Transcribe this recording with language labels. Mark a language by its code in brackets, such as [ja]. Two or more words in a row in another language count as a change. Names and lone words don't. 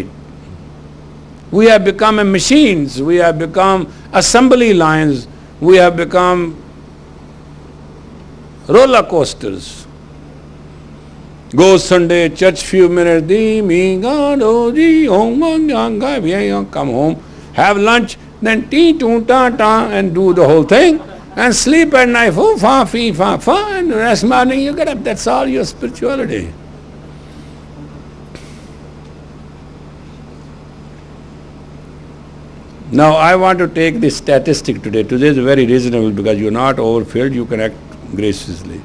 [en] We have become machines, we have become assembly lines, we have become roller coasters. Go Sunday, church few minutes, come home, have lunch, then tea-tum-ta-ta and do the whole thing, and sleep at night, fa-fa-fee-fa-fa, and the next morning you get up. That's all your spirituality. Now I want to take this statistic today. Today is very reasonable because you are not overfilled, you can act graciously.